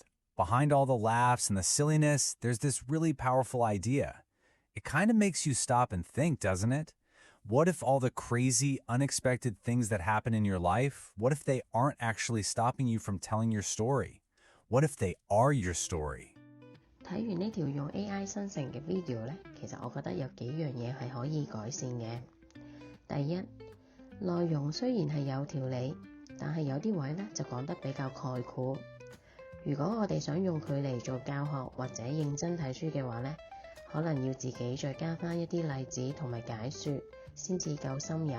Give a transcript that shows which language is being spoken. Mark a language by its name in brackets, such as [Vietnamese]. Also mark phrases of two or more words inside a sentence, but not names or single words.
[English] Behind all the laughs and the silliness, there's this really powerful idea. It kind of makes you stop and think, doesn't it? What if all the crazy, unexpected things that happen in your life, what if they aren't actually stopping you from telling your story? What if they are your story? [Cantonese] 睇完呢條用 AI 生成嘅 video 呢，其實我覺得有幾樣嘢係可以改善嘅。第一，內容雖然係有條理，但係有啲位呢就講得比較概括。如果我哋想用佢嚟做教學或者認真睇書嘅話呢，可能要自己再加返一啲例子同埋解說，先至夠深入。